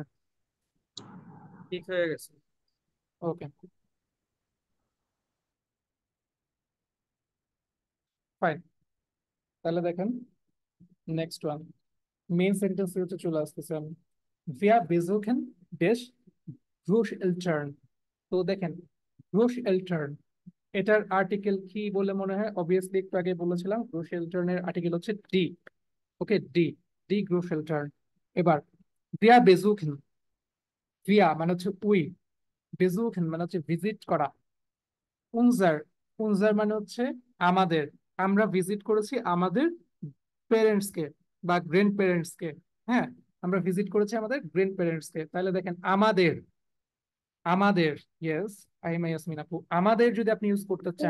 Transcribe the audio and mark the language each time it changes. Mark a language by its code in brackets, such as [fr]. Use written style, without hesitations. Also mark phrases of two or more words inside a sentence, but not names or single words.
[bn] ঠিক হয়ে গেছে। [en] okay fine, [bn] তাহলে দেখেন [en] next one, main sentence [bn] হচ্ছে চলে আসতেছে আমি, [de] wir besuchen des Großeltern। [bn] তো দেখেন Großeltern, এটার আর্টিকেল কি বলে মনে হয়, অবভিয়াসলি একটু আগে বলেছিলাম Großeltern এর আর্টিকেল হচ্ছে ডি। ওকে, [de] die, die Großeltern. এবার wir besuchen, [bn] ভিয়া মানে হচ্ছে উই, বেজুখেন মানে হচ্ছে ভিজিট করা, উনজার, উনজার মানে হচ্ছে আমাদের, আমরা ভিজিট করেছি আমাদের পেরেন্টস কে বা [en] grand parents [bn] কে। হ্যাঁ, আমরা ভিজিট করেছি আমাদের [en] grand parents [bn] কে, তাহলে দেখেন আমাদের, আমাদের, ইয়েস আহিমা ইয়াসমিন আপু, আমাদের যদি আপনি ইউজ করতে চান,